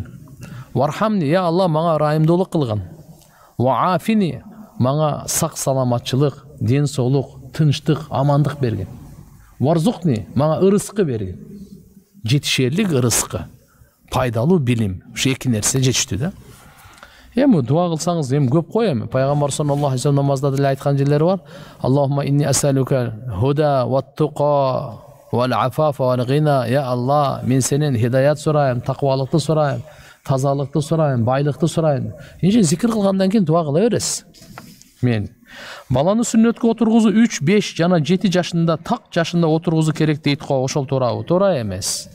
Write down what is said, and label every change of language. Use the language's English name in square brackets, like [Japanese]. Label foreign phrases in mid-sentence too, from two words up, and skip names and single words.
[Kyrgyz] Вархамни, я Алла, мага ырайымдуулук кылгын. Ваафини, мага сак саламатчылык, ден соолук, тынчтык, амандык бергин. Варзукни, мага ырыскы бергин. Жетишерлик ырыскы, пайдалуу билим. Ушу эки нерсе жетиштүү да. Эми дуа кылсаңыз эми көп кой эми. Пайгамбар [Arabic] صلى الله عليه وسلم [Kyrgyz] намазда деле айткан жерлери бар. [Arabic] اللهم إني أسألك هدى والتقى والعفاف والغنى. [Kyrgyz] Я Алла, мен сенен хидаят сурайм, таквалыкты сурайм, тазалыкты сурайм, байлыкты сурайм. Эже зикир кылгандан кийин дуа кыла бересиз. Мен баланы сүннөткө отургузуу 3, 5 жана 7 жашында, так жашында отургузуу керек дейт го. Ошол туурабы? Туура эмес.